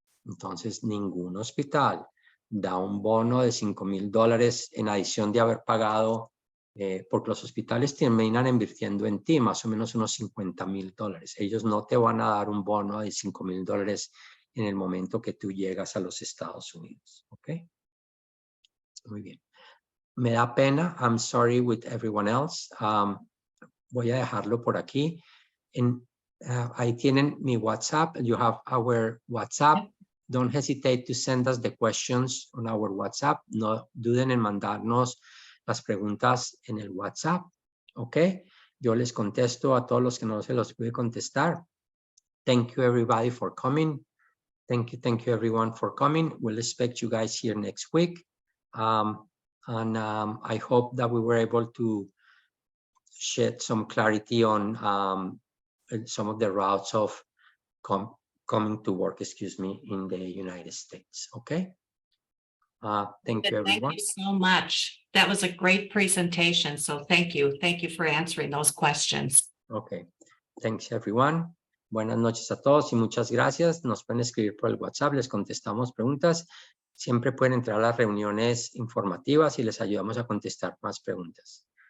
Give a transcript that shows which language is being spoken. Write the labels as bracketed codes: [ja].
[es] Entonces, ningún hospital da un bono de $5,000 en adición de haber pagado, porque los hospitales terminan invirtiendo en ti más o menos unos $50,000. Ellos no te van a dar un bono de $5,000 en el momento que tú llegas a los Estados Unidos. ¿Ok? Muy bien. Me da pena. [en] I'm sorry with everyone else. [es] Voy a dejarlo por aquí. Ahí tienen mi WhatsApp. [en] You have our WhatsApp. don't hesitate to send us the questions on our WhatsApp. [es] No duden en mandarnos las preguntas en el WhatsApp. ¿Ok? Yo les contesto a todos los que no se los pude contestar. [en] Thank you everybody for coming. Thank you everyone for coming. We'll expect you guys here next week. I hope that we were able to shed some clarity on some of the routes of coming to work, in the United States. Okay. Thank you, everyone. Thank you so much. That was a great presentation. So thank you. Thank you for answering those questions. Okay. Thanks, everyone. [es] Buenas noches a todos y muchas gracias. Nos pueden escribir por el WhatsApp, les contestamos preguntas. Siempre pueden entrar a las reuniones informativas y les ayudamos a contestar más preguntas.